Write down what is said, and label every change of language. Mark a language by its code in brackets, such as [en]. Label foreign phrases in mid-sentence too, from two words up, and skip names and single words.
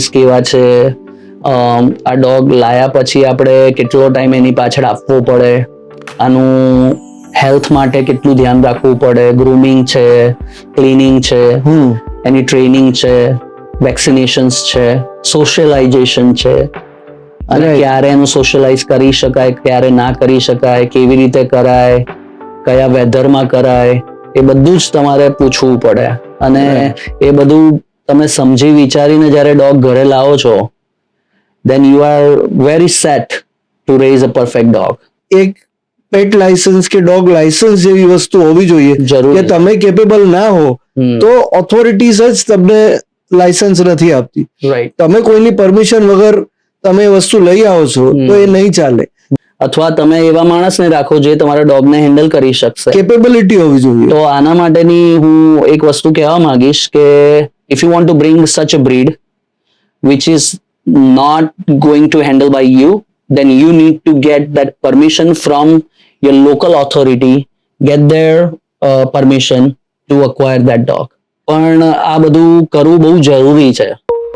[gu] કેવા છે, આ ડોગ લાયા પછી આપણે કેટલો ટાઈમ એની પાછળ આપવો પડે, આનું હેલ્થ માટે કેટલું ધ્યાન રાખવું પડે, ગ્રૂમિંગ છે, ક્લીનિંગ છે, એની ટ્રેનિંગ છે, વેક્સિનેશન્સ છે, સોશિયલાઇઝેશન છે, અને ક્યારે એનું સોશિયલાઇઝ કરી શકાય, ક્યારે ના કરી શકાય, કેવી રીતે કરાય, કયા વેધરમાં કરાય, એ બધું જ તમારે પૂછવું પડે. અને એ બધું તમે સમજી વિચારીને જ્યારે ડોગ ઘરે લાવો છો, [en] then you are very set to raise a perfect dog. [gu] એક [en] pet license [gu] કે [en] dog license [gu] જેવી વસ્તુ હોવી જોઈએ કે તમે કેપેબલ ના હો તો ઓથોરિટીઝ જ તમને લાયસન્સ નથી આપતી. રાઈટ. તમે કોઈની પરમિશન વગર તમે એ વસ્તુ લઈ આવો છો તો એ નહીં ચાલે. અથવા તમે એવા માણસને રાખો જે તમારા ડોગને હેન્ડલ કરી શકશે. કેપેબિલિટી હોવી જોઈએ. તો આના માટેની હું એક વસ્તુ કહેવા માંગીશ કે [en] if you want to bring such a breed which is not going to handle by you, then you need to get that permission from your local authority, get their permission to acquire that dog. [gu] પણ આ બધું કરવું બહુ જરૂરી છે.